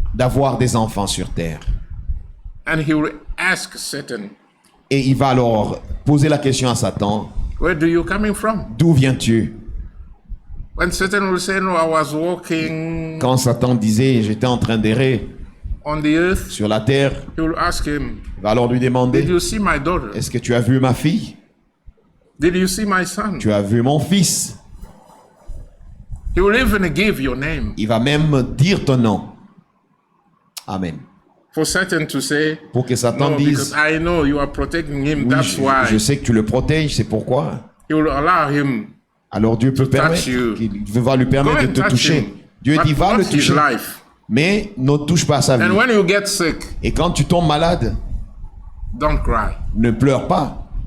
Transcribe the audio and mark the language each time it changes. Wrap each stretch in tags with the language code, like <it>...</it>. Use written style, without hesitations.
<fr>D'avoir des enfants sur terre.</fr> <en>And he will ask Satan,</en> <fr>Et il va alors poser la question à Satan.</fr> <en>where do you coming from?</en> <fr>D'où viens-tu?</fr> <en>When Satan will say, no, I was walking</en> <fr>Quand Satan disait, j'étais en train d'errer</fr> <en>on the earth,</en> <fr>sur la terre,</fr> <en>he will ask him,</en> <fr>il va alors lui</fr> <en>did</en> <fr>demander,</fr> <en>you see my daughter?</en> <fr>est-ce que tu as vu ma fille?</fr> <en>Did you see my son?</en> <fr>Tu as vu mon fils?</fr> <en>He will even give your name</en> <fr>Il va même dire ton nom. Amen.</fr> <en>for Satan to say,</en> <fr>Pour que Satan</fr> <en>no, because</en> <fr>dise,</fr> <en>I know you are protecting him,</en> <fr>oui,</fr> <en>that's why.</en> <fr>je sais que tu le protèges, c'est pourquoi.</fr> <en>He will allow him.</en> <fr>Alors Dieu peut permettre,</fr> <en>you.</en> <fr>il va lui</fr> <en>Go</en> <fr>permettre de</fr> <en>and</en> <fr>te</fr> <en>touch</en> <fr>toucher.</fr> <en>him.</en> <fr>Dieu</fr> <en>But</en> <fr>dit, va</fr> <en>not</en> <fr>le</fr> <en>his</en> <fr>toucher.</fr> <en>life.</en> <fr>Mais ne touche pas à sa vie.</fr> <en>And when you get sick,</en> <fr>Et quand tu tombes malade,</fr> <en>don't cry.</en> <fr>ne pleure pas.</fr>